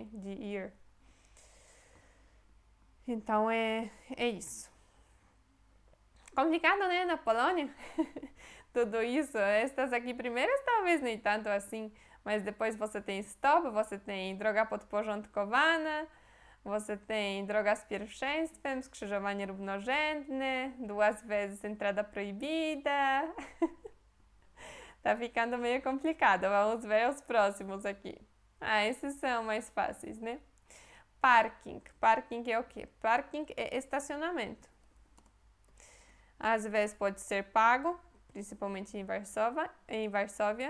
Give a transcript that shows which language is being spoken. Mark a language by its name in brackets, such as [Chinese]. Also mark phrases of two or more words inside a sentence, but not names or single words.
[Portuguese] De ir. Então, é isso. Complicado, né, na Polônia? Tudo isso. Estas aqui primeiras talvez nem tanto assim, mas depois você tem stop, você tem [Polish] droga podporządkowana, [Portuguese] você tem [Polish] droga z pierwszeństwem, skrzyżowanie równorzędne, [Portuguese] 2 vezes entrada proibida. Tá ficando meio complicado. Vamos ver os próximos aqui. Esses são mais fáceis, né? Parking. Parking é o quê? Parking é estacionamento. Às vezes pode ser pago, principalmente em Varsóvia.